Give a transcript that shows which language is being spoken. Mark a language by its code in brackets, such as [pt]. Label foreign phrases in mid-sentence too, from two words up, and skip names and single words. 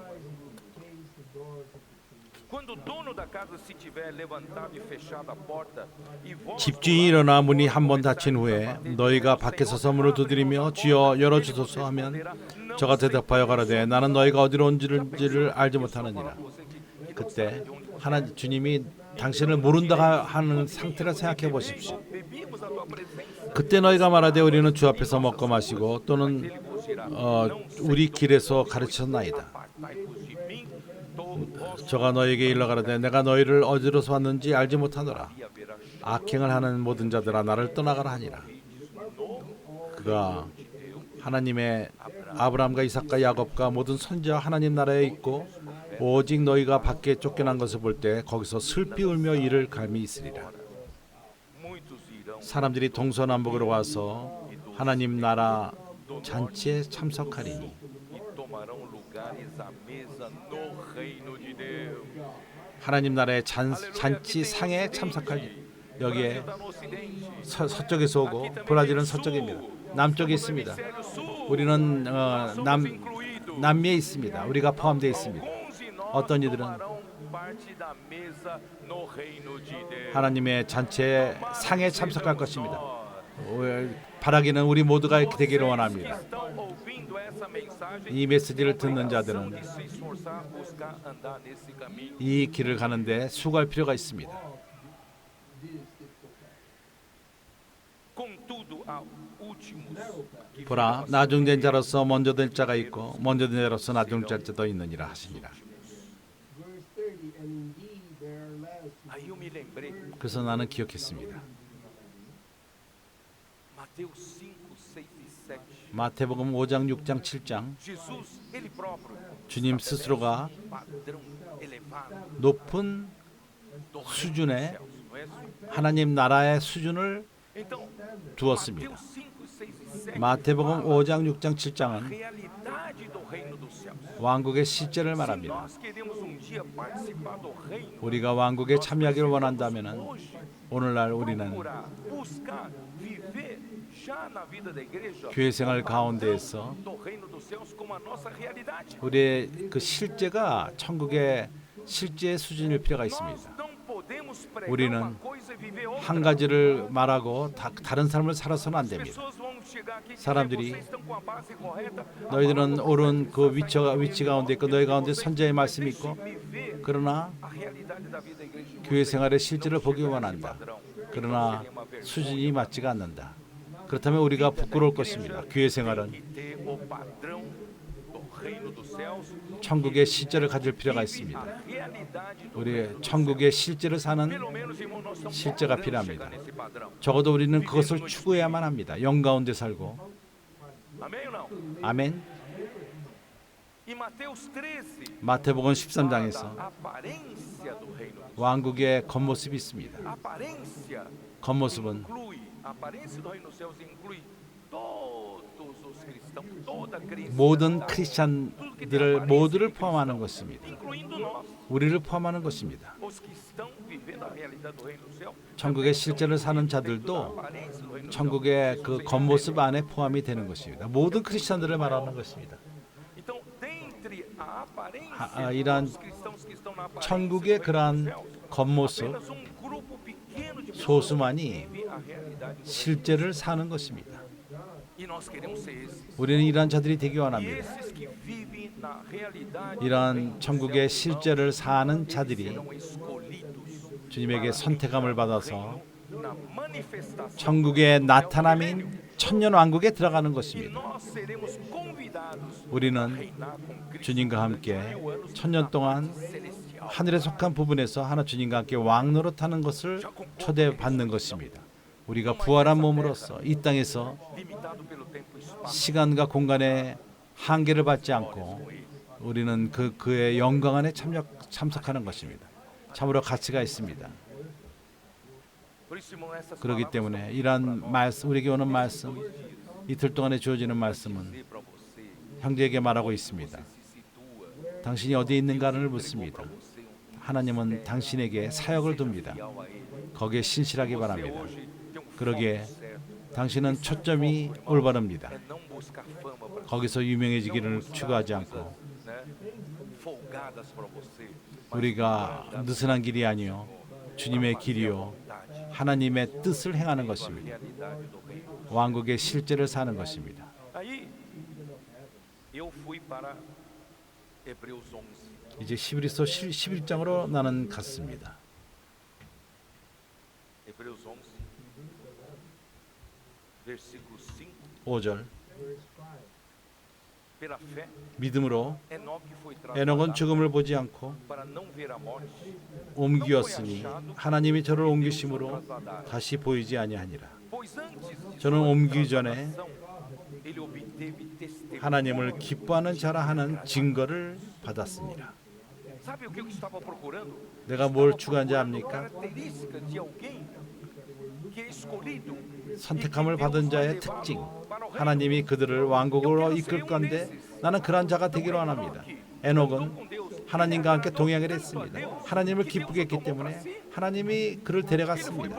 [ko] 집주인이 일어나 문이 한 번 닫힌 후에 너희가 밖에서 문을 두드리며 주여 열어주소서 하면 저가 대답하여 가라되 나는 너희가 어디로 온지를 알지 못하느니라. 그때 주님이 당신을 모른다 하는 상태를 생각해 보십시오. [pt] bebíamos a tua presença. [ko] 그때 너희가 말하되 우리는 주 앞에서 먹고 마시고 또는 우리 길에서 가르쳤나이다. [pt] Apartai-vos de mim, todo vós [ko] 저가 너에게 일러 가라되 내가 너희를 어디로서 왔는지 알지 못하노라. [pt] haverá [ko] 악행을 하는 모든 자들아 나를 떠나가라 하니라. 그가 하나님의 아브라함과 이삭과 야곱과 모든 선지자 하나님 나라에 있고 오직 너희가 밖에 쫓겨난 것을 볼 때 거기서 슬피 울며 이를 갈미 있으리라. [pt] muitos irão [ko] 사람들이 동서남북으로 와서 하나님 나라 잔치에 참석하리니 [pt] e tomarão lugares à mesa no reino de Deus. [ko] 하나님 나라의 잔치 상에 참석하리. 여기에 [pt] Está no ocidente. [ko] 서쪽에서 오고 브라질은 서쪽입니다. 남쪽에 있습니다. [pt] Hemisfério sul. [ko] 우리는 [pt] Somos incluídos. [ko] 남미에 있습니다. 우리가 포함되어 있습니다. [pt] Alguns de nós [ko] 어떤 이들은 [pt] tomarão parte da mesa no reino de Deus. [ko] 하나님의 잔치의 상에 참석할 것입니다. 바라기는 우리 모두가 이렇게 되기를 원합니다. [pt] Estão ouvindo essa mensagem? [ko] 이 메시지를 듣는 자들은 [pt] de se esforçar, buscar andar nesse caminho. [ko] 이 길을 가는데 수고할 필요가 있습니다. [pt] Contudo, há últimos que [ko] 보라 나중된 자로서 먼저 될 자가 있고 먼저 된 자로서 나중 될 자도 있느니라 하시니라. [en] Verse 30, and indeed there are last [pt] Aí eu me lembrei, [ko] 그래서 나는 기억했습니다. [pt] Mateus 5, 6 e 7. [ko] 마태복음 5장, 6장, 7장 [pt] Jesus, ele próprio, [ko] 주님 스스로가 [pt] padrão elevado [ko] 높은 [pt] do reino [ko] 수준의 [pt] dos céus, não é isso? [ko] 하나님 나라의 수준을 [pt] Então, [ko] 두었습니다. [pt] Mateus 5, 6 e 7 [ko] 마태복음 5장, 6장, 7장은 [pt] realidade do reino dos céus. [ko] 왕국의 실제를 [pt] Se [ko] 말합니다. [pt] nós queremos um dia participar do reino, [ko] 우리가 왕국에 참여하기를 원한다면 [pt] hoje [ko] 오늘날 우리는 [pt] procurar, buscar, viver já na vida da igreja [ko] 교회 생활 가운데에서 [pt] do reino dos céus como a nossa realidade. [ko] 우리의 그 실제가 천국의 실제 수준일 필요가 [pt] Nós [ko] 있습니다. [pt] não podemos pregar [ko] 우리는 [pt] uma coisa e viver outra. [ko] 한 가지를 말하고 다른 삶을 살아서는 안 [pt] As [ko] 됩니다. [pt] pessoas vão chegar aqui e dizer, [ko] 사람들이 [pt] vocês estão com a base correta. [ko] 너희들은 옳은 그 위치 가운데 있고 너희 가운데 선지자의 말씀이 있고 [pt] Viver [ko] 그러나 [pt] a realidade da vida da igreja. [ko] 교회 생활의 실제를 보기 원한다. 그러나 수준이 맞지가 않는다. 그렇다면 우리가 부끄러울 것입니다. 교회 생활은 [pt] Que ter o padrão do reino dos céus, [ko] 천국의 실제를 가질 필요가 [pt] a [ko] 있습니다. [pt] realidade do [ko] 우리 천국의 실제를 사는 [pt] pelo menos, irmão, nós estamos [ko] 실제가 [pt] procurando [ko] 필요합니다. [pt] chegar nesse padrão. [ko] 적어도 우리는 그것을 추구해야만 합니다. 영 가운데 살고. [pt] Amém ou não? [ko] 아멘. [pt] E Mateus 13 [ko] 마태복음 [pt] fala [ko] 13장에서 [pt] da aparência do reino. [ko] 왕국의 겉모습이 있습니다. [pt] Aparência [ko] 겉모습은 [pt] inclui, a aparência do reino dos céus inclui todos os cristãos, toda a [ko] 모든 [pt] cristandade, [ko] 크리스찬들을 모두를 포함하는 것입니다. [pt] incluindo nós, [ko] 우리를 포함하는 것입니다. [pt] os que estão vivendo a realidade do reino dos céus. [ko] 천국의 실제를 사는 자들도 [pt] Aparência do reino dos céus. [ko] 천국의 그 겉모습 안에 포함이 되는 것입니다. 모든 크리스찬들을 말하는 것입니다. [pt] Então, dentre a aparência [ko] 이러한 [pt] dos cristãos que estão na aparência [ko] 천국의 [pt] do reino [ko] 그러한 [pt] dos céus, [ko] 겉모습 [pt] apenas um grupo pequeno de pessoas [ko] 소수만이 [pt] vive a realidade do reino. [ko] 실제를 사는 것입니다. [pt] E nós queremos ser esses. [ko] 우리는 이러한 자들이 되기 [pt] E [ko] 원합니다. [pt] esses que vivem na realidade do reino [ko] 이러한 [pt] dos [ko] 천국의 [pt] céus, [ko] 실제를 사는 [pt] eles [ko] 자들이 [pt] serão escolhidos [ko] 주님에게 [pt] para [ko] 선택함을 [pt] entrar no [ko] 받아서 [pt] reino, na manifestação [ko] 천국의 [pt] do [ko] 나타남인 천년 왕국에 들어가는 [pt] E [ko] 것입니다. [pt] nós seremos convidados a [ko] 우리는 [pt] reinar com Cristo [ko] 주님과 함께 [pt] durante 1000 anos [ko] 천년 [pt] na [ko] 동안 [pt] parte celestial. [ko] 하늘에 속한 부분에서 하나 주님과 함께 왕노릇하는 것을 초대받는 것입니다. 우리가 부활한 몸으로서 이 땅에서 [pt] Limitado pelo tempo e espaço. [ko] 시간과 공간의 한계를 받지 않고 우리는 그의 영광 안에 참석하는 것입니다. 참으로 가치가 있습니다. [pt] Por isso, irmão, essas [ko] 그렇기 [pt] palavras [ko] 때문에 [pt] são [ko] 이러한 [pt] para nós. [ko] 말씀, 우리에게 오는 말씀, 이틀 동안에 주어지는 말씀은 [pt] Dizer para você, [ko] 형제에게 말하고 있습니다. [pt] você se situa, [ko] 당신이 어디에 있는가를 [pt] entregou [ko] 묻습니다. [pt] para você um [ko] 하나님은 당신에게 사역을 둡니다. [pt] fiel a ele. [ko] 거기에 신실하기 [pt] Você [ko] 바랍니다. [pt] hoje tem um [ko] 그러기에 [pt] foco certo. [ko] 당신은 초점이 올바릅니다. [pt] É não buscar fama para [ko] 거기서 유명해지기를 추구하지 않고 [pt] né, folgadas para você. mas [ko] 우리가 [pt] guardar [ko] 느슨한 길이 아니요 주님의 길이요 [pt] vontade, [ko] 하나님의 뜻을 행하는 [pt] a [ko] 것입니다. [pt] realidade do reino. [ko] 왕국의 실제를 사는 것입니다. [pt] Aí eu fui para Hebreus 11. [ko] 이제 히브리서 11장으로 나는 갔습니다. [pt] Hebreus 11, versículo 5. [ko] 5절. [en] verse 5. [pt] Pela fé, [ko] 믿음으로 [pt] Enoque foi [ko] 에녹은 [pt] transportado [ko] 죽음을 보지 않고 [pt] para não ver a morte. [ko] 옮기었으니 하나님이 저를 옮기심으로 다시 보이지 아니하니라. [pt] Pois antes de [ko] 저는 [pt] sua [ko] 옮기기 전에 [pt] transladação, ele obteve testemunho. [ko] 하나님을 기뻐하는 자라 하는 증거를 받았습니다. [pt] Sabe o que eu estava procurando? [ko] 내가 뭘 [pt] Estava [ko] 추구한지 [pt] procurando [ko] 압니까? [pt] características de alguém que é escolhido. [ko] 선택함을 받은 자의 특징, 하나님이 그들을 왕국으로 이끌 건데 나는 그런 자가 되기를 원합니다. 에녹은 하나님과 함께 동행을 했습니다. 하나님을 기쁘게 했기 때문에 하나님이 그를 데려갔습니다.